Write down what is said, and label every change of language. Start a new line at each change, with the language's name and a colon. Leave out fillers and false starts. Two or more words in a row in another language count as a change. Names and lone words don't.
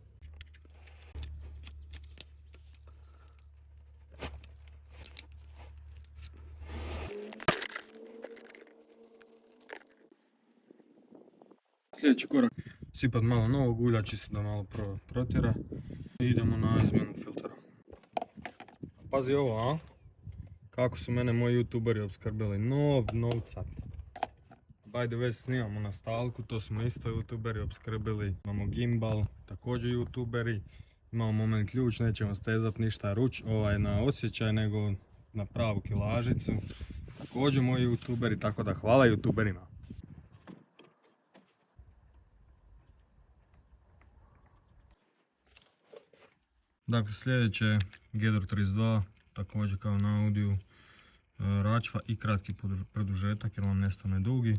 Croatian: Sljedeći korak, sipat malo novog ulja, čisto da malo protjera i idemo na izmjenu filtera. Pazi ovo, a? Kako su mene moji youtuberi opskrbili, novcat.
English: By the way,
Croatian: snimamo na stalku, to su me isto youtuberi opskrbili. Imamo gimbal, također youtuberi. Imamo moment ključ, nećemo stezat ništa na osjećaj, nego na pravu kilažicu. Također moji youtuberi, tako da hvala youtuberima. Dakle, sljedeće je Gedor 32, također kao na audiju, račva i kratki produžetak jer vam nestane dugi.